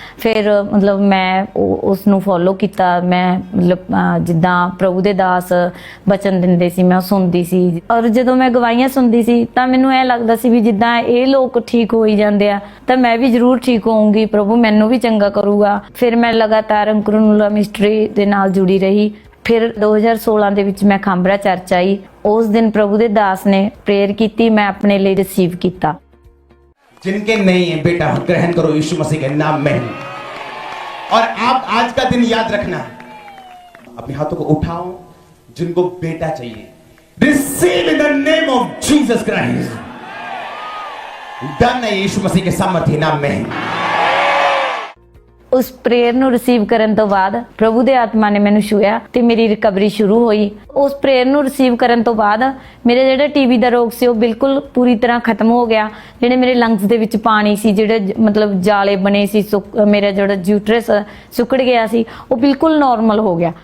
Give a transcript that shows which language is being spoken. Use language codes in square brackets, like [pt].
[pa] ਫਿਰ ਮਤਲਬ ਮੈਂ ਉਸ ਨੂੰ ਫੋਲੋ ਕੀਤਾ। ਮੈਂ ਮਤਲਬ ਜਿੱਦਾਂ ਪ੍ਰਭੂ ਦੇ ਦਾਸ ਬਚਨ ਦਿੰਦੇ ਸੀ ਮੈਂ ਸੁਣਦੀ ਸੀ, ਔਰ ਜਦੋਂ ਮੈਂ ਗਵਾਹੀਆਂ ਸੁਣਦੀ ਸੀ ਤਾਂ ਮੈਨੂੰ ਇਹ ਲੱਗਦਾ ਸੀ ਵੀ ਜਿੱਦਾਂ ਇਹ ਲੋਕ ਠੀਕ ਹੋਈ ਜਾਂਦੇ ਆ ਤਾਂ ਮੈਂ ਵੀ ਜ਼ਰੂਰ ਠੀਕ ਹੋਊਂਗੀ, ਪ੍ਰਭੂ ਮੈਨੂੰ ਵੀ ਚੰਗਾ ਕਰੂਗਾ। ਫਿਰ ਮੈਂ ਲਗਾਤਾਰ ਅੰਕੁਰ ਨੂਰੁੱਲਾ ਮਿਨਿਸਟਰੀ ਦੇ ਨਾਲ ਜੁੜੀ ਰਹੀ। ਫਿਰ 2016 ਦੇ ਵਿੱਚ ਮੈਂ ਖਾਂਬਰਾ ਚਰਚ ਆਈ। ਉਸ ਦਿਨ ਪ੍ਰਭੂ ਦੇ ਦਾਸ ਨੇ ਪ੍ਰੇयर ਕੀਤੀ, ਮੈਂ ਆਪਣੇ ਲਈ ਰਿਸੀव ਕੀਤਾ। [hi] जिनके नहीं है बेटा ग्रहण करो यीशु मसीह के नाम में। और आप आज का दिन याद रखना, अपने हाथों को उठाओ, जिनको बेटा चाहिए [en] Receive in the name of Jesus Christ. [hi] Done है यीशु मसीह के सामर्थ्य नाम में। [pa] ਉਸ ਪ੍ਰੇयर ਨੂੰ ਰਿਸੀਵ ਕਰਨ ਤੋਂ ਬਾਅਦ ਪ੍ਰਭੂ ਦੇ ਆਤਮਾ ਨੇ ਮੈਨੂੰ ਛੂਇਆ ਤੇ ਮੇਰੀ ਰਿਕਵਰੀ ਸ਼ੁਰੂ ਹੋਈ। ਉਸ ਪ੍ਰੇयर ਨੂੰ ਰਿਸੀਵ ਕਰਨ ਤੋਂ ਬਾਅਦ ਮੇਰੇ ਜਿਹੜਾ ਟੀਬੀ ਦਾ ਰੋਗ ਸੀ ਉਹ ਬਿਲਕੁਲ ਪੂਰੀ ਤਰ੍ਹਾਂ ਖਤਮ ਹੋ ਗਿਆ। ਜਿਹੜੇ ਮੇਰੇ ਲੰਗਸ ਦੇ ਵਿੱਚ ਪਾਣੀ ਸੀ, ਜਿਹੜੇ ਮਤਲਬ ਜਾਲੇ ਬਣੇ ਸੀ, ਮੇਰਾ ਜਿਹੜਾ ਯੂਟਰਸ ਸੁੱਕੜ ਗਿਆ ਸੀ ਉਹ ਬਿਲਕੁਲ ਨਾਰਮਲ ਹੋ ਗਿਆ।